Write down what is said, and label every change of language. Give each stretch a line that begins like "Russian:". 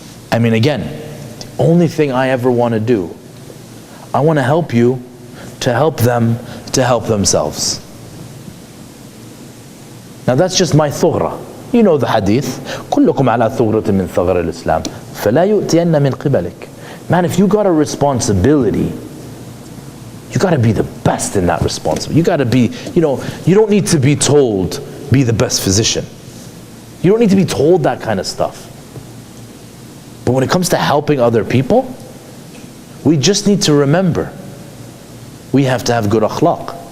English: I mean, again, the only thing I ever want to do, I want to help you to help them to help themselves. Now that's just my thughra. You know the hadith.
Arabic: كلكم على ثغرة من ثغر الإسلام فلا يؤتين من قبلك.
English: Man, if you got a responsibility, you got to be the best in that responsibility. You got to be, you don't need to be told, be the best physician. You don't need to be told that kind of stuff. But when it comes to helping other people, we just need to remember, we have to have good akhlaq.